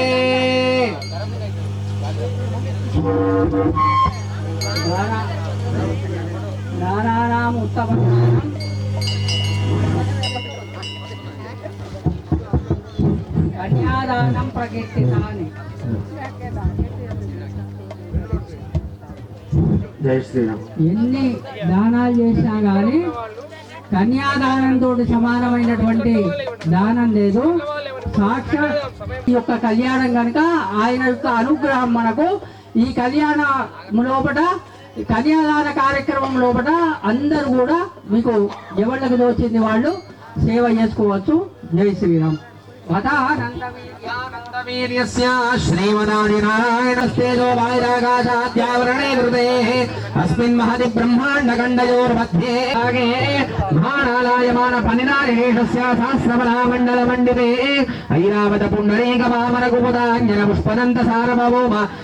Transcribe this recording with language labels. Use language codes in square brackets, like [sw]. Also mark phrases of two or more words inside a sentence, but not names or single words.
[sa] दानानाम् उत्तमं कन्यादानं प्रकीर्तितानि [te] జై శ్రీరామ్. ఎన్ని దానాలు చేసినా కానీ కన్యాదానంతో సమానమైనటువంటి దానం లేదు. సాక్షాత్ ఈ యొక్క కళ్యాణం కనుక ఆయన యొక్క అనుగ్రహం మనకు ఈ కళ్యాణం లోపల కన్యాదాన కార్యక్రమం లోపల అందరూ కూడా మీకు ఎవరికి తోచింది వాళ్ళు సేవ చేసుకోవచ్చు. జై శ్రీరామ్. [sa] वीर्यस्य श्रीमदादिनारायणस्तेजो वायुराकाशाद्यावरणे कृते अस्मिन् महति ब्रह्माण्डखण्डयोर्मध्ये महानालायमान फनिनारिणेशस्य सहस्रमलामण्डलमण्डिते ऐरावत पुण्डरीकवामनकुमुदाञ्जन पुष्पदन्त सार्वभौम